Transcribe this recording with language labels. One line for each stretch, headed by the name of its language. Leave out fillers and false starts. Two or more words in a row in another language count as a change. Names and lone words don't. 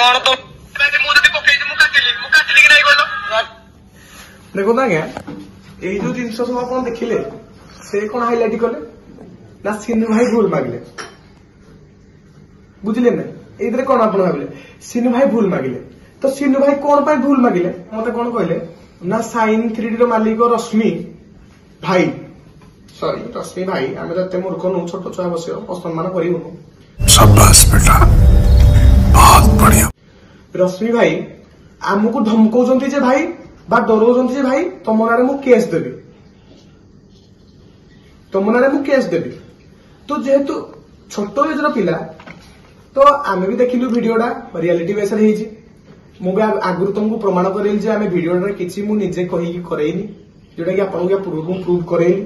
Odia: ଦେଖନ୍ତୁ ଆଜ୍ଞା ଏଇ ଯୋଉ ଜିନିଷ ସବୁ ଆପଣ ଦେଖିଲେ ସେ କଣ ହାଇଲାଇଟ କଲେ ନା ସିନୁ ଭାଇ ଭୁଲ ମାଗିଲେ, ବୁଝିଲେ ନା? ଏଇଥିରେ କଣ ଆପଣ ଭାବିଲେ ସିନୁ ଭାଇ ଭୁଲ ମାଗିଲେ, ତ ସିନୁ ଭାଇ କଣ ପାଇଁ ଭୁଲ ମାଗିଲେ ମତେ କଣ କହିଲେ ନା ସାଇନ୍ ଥ୍ରୀଡି ର ମାଲିକ ରଶ୍ମି ଭାଇ, ସରି ରଶ୍ମି ଭାଇ, ଆମେ ତ ଏତେ ମୂର୍ଖ ନୁ, ଛୋଟ ଛୁଆ ବସିବ ଅସମ୍ମାନ କରିବୁନୁ।
Hindi: शाबाश बेटा, बहुत बढ़िया।
Odia: ରଶ୍ମି ଭାଇ ଆମକୁ ଧମକଉଛନ୍ତି ଯେ ଭାଇ ବା ଡରଉଛନ୍ତି ଯେ ଭାଇ ତମ ନାଁରେ ମୁଁ କେସ୍ ଦେବି, ତମ ନାଁରେ ମୁଁ କେସ୍ ଦେବି। ତ ଯେହେତୁ ଛୋଟ ଏଜର ପିଲା ତ ଆମେ ବି ଦେଖିଲୁ ଭିଡିଓଟା ରିଆଲିଟି ବେସରେ ହେଇଛି, ମୁଁ ବି ଆଗରୁ ତମକୁ ପ୍ରମାଣ କରେଇଲି ଯେ ଆମେ ଭିଡିଓଟାରେ କିଛି ମୁଁ ନିଜେ କହିକି କରେଇନି, ଯୋଉଟା କି ଆପଣଙ୍କୁ ପୂର୍ବରୁ ମୁଁ ପ୍ରୁଭ୍ କରେଇଲି।